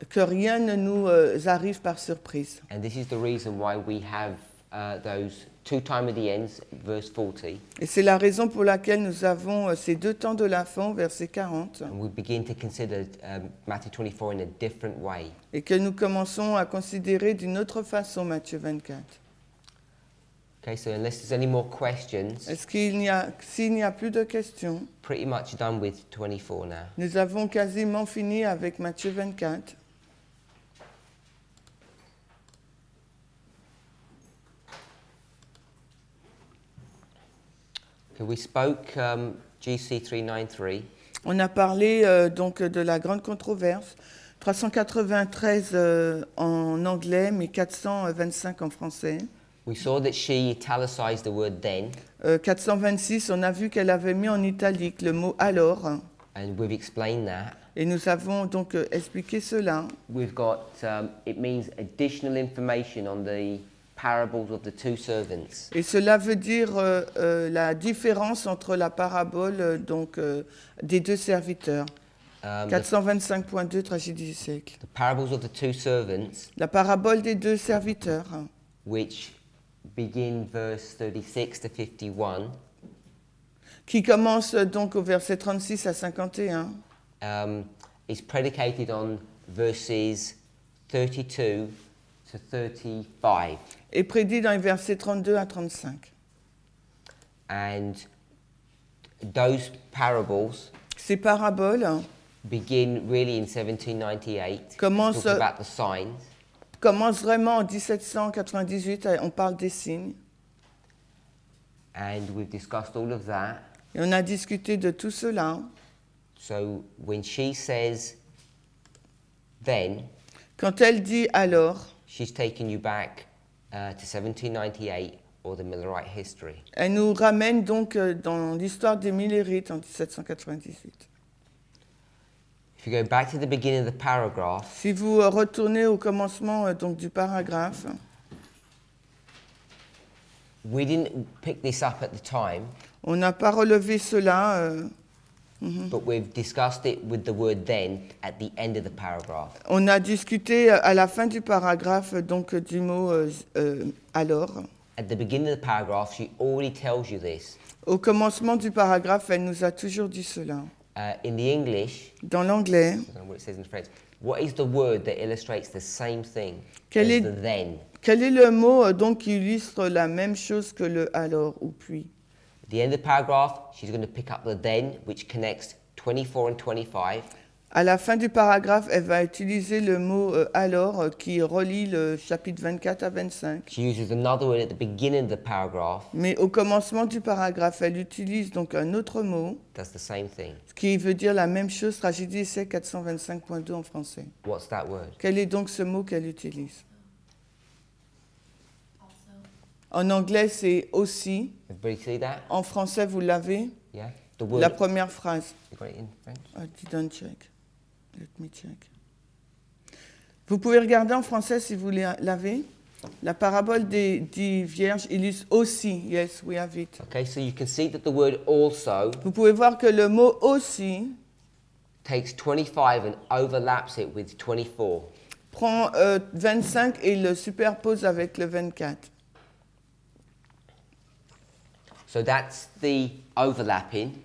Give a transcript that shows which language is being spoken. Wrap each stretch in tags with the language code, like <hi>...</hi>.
<fr>que rien ne nous arrive par surprise.</fr> <en>And this is the reason why we have those 2 time of the ends, verse 40,</en> <fr>Et c'est la raison pour laquelle nous avons ces 2 temps de la fin, verset 40,</fr> <en>and we begin to consider Matthew 24 in a different way.</en> <fr>et que nous commençons à considérer d'une autre façon Matthieu 24.</fr> <en>Okay, so unless there's any more questions,</en> <fr>S'il n'y a plus de questions,</fr> <en>pretty much done with 24 now.</en> <fr>nous avons quasiment fini avec Matthieu 24.</fr> <en>Okay, we spoke GC 393.</en> <fr>On a parlé donc de la grande controverse, 393 en anglais, mais 425 en français.</fr> <en>We saw that she italicized the word then,</en> <fr>426, on a vu qu'elle avait mis en italique le mot alors,</fr> <en>and we've explained that.</en> <fr>et nous avons donc expliqué cela.</fr> <en>We've got, it means additional information on the parables of the 2 servants.</en> <fr>Et cela veut dire la différence entre la parabole des 2 serviteurs. 425.2, tragédie du siècle.</fr> <en>The parables of the 2 servants,</en> <fr>La parabole des 2 serviteurs,</fr> <en>which begin verse 36 to 51,</en> <fr>qui commence donc au verset 36 à 51,</fr> <en>is predicated on verses 32 to 35.</en> <fr>est prédit dans les versets 32 à 35.</fr> <en>And those parables</en> <fr>Ces paraboles</fr> <en>begin really in 1798,</en> <fr>Commence-</fr> <en>talking about the signs.</en> <fr>commencent vraiment en 1798, on parle des signes,</fr> <en>And we've discussed all of that.</en> <fr>et on a discuté de tout cela.</fr> <en>So when she says then,</en> <fr>Quand elle dit alors,</fr> <en>she's taking you back to 1798 or the Millerite history.</en> <fr>elle nous ramène donc dans l'histoire des Millérites en 1798.</fr> <en>If you go back to the beginning of the paragraph,</en> <fr>Si vous retournez au commencement donc du paragraphe,</fr> <en>we didn't pick this up at the time,</en> <fr>on n'a pas relevé cela,</fr> <en>but we've discussed it with the word then at the end of the paragraph.</en> <fr>on a discuté à la fin du paragraphe donc du mot alors.</fr> <en>At the beginning of the paragraph, she already tells you this.</en> <fr>Au commencement du paragraphe, elle nous a toujours dit cela.</fr> <en>In the English,</en> <fr>Dans l'anglais,</fr> <en>I don't know what it says in French, what is the word that illustrates the same thing</en> <fr>Quel</fr> <en>as</en> <fr>est-</fr> <en>the then?</en> <fr>quel est le mot donc qui illustre la même chose que le alors ou puis?</fr> <en>At the end of the paragraph, she's going to pick up the then, which connects 24 and 25.</en> <fr>À la fin du paragraphe, elle va utiliser le mot alors qui relie le chapitre 24 à 25.</fr> <en>She uses another word at the beginning of the paragraph.</en> <fr>Mais au commencement du paragraphe, elle utilise donc un autre mot.</fr> <en>Does the same thing.</en> <fr>Ce qui veut dire la même chose, tragédie essai 425.2 en français.</fr> <en>What's that word?</en> <fr>Quel est donc ce mot qu'elle utilise? En anglais, c'est aussi.</fr> <en>Everybody see that?</en> <fr>En français, vous l'avez?</fr> <en>Yeah. The word.</en> <fr>La première phrase.</fr> <en>You got it in French? I didn't check. Let me check.</en> <fr>Vous pouvez regarder en français si vous l'avez. La parabole des 10 vierges illustre aussi.</fr> <en>Yes, we have it. Okay, so you can see that the word also</en> <fr>Vous pouvez voir que le mot aussi</fr> <en>takes 25 and overlaps it with 24.</en> <fr>prend 25 et le superpose avec le 24.</fr> <en>So that's the overlapping.</en>